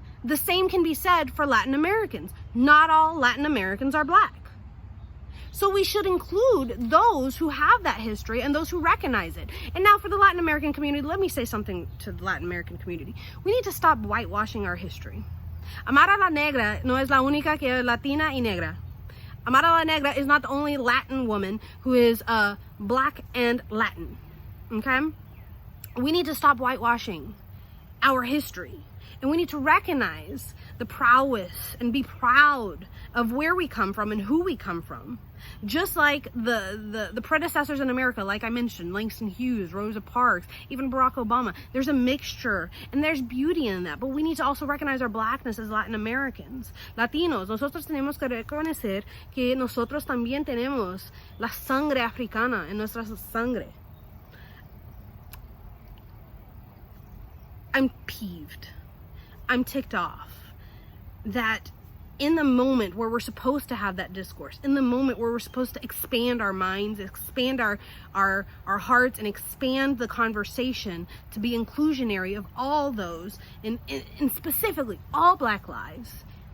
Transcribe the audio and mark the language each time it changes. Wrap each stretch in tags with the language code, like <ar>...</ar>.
<en>The same can be said for Latin Americans. Not all Latin Americans are black. So we should include those who have that history and those who recognize it. And now for the Latin American community, let me say something to the Latin American community. We need to stop whitewashing our history.</en> <es>Amara la Negra no es la única que es latina y negra.</es> <en>Amara la Negra is not the only Latin woman who is black and Latin, okay? We need to stop whitewashing our history, and we need to recognize the prowess and be proud of where we come from and who we come from. Just like the predecessors in America, like I mentioned, Langston Hughes, Rosa Parks, even Barack Obama, there's a mixture and there's beauty in that, but we need to also recognize our blackness as Latin Americans.</en> <es>Latinos, nosotros tenemos que reconocer que nosotros también tenemos la sangre africana en nuestra sangre.</es> <en>I'm peeved. I'm ticked off that in the moment where we're supposed to have that discourse, in the moment where we're supposed to expand our minds, expand our hearts, and expand the conversation to be inclusionary of all those, and specifically all Black lives,</en>